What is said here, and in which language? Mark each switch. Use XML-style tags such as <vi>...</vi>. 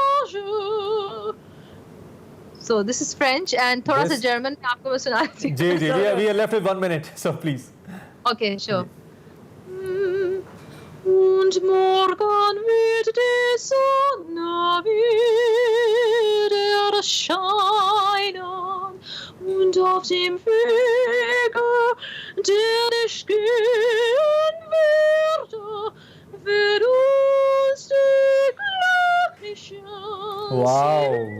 <en>So this is French and</en> <ur>थोड़ा सा German में आपको मैं सुना देती हूँ।</ur> <en>जी we are left with 1 minute, so please. Okay, sure.</en> <de>Und morgen wird die Sonne wieder scheinen und auf dem Wege, den ich gehen werde, wird uns die glücklichen</de>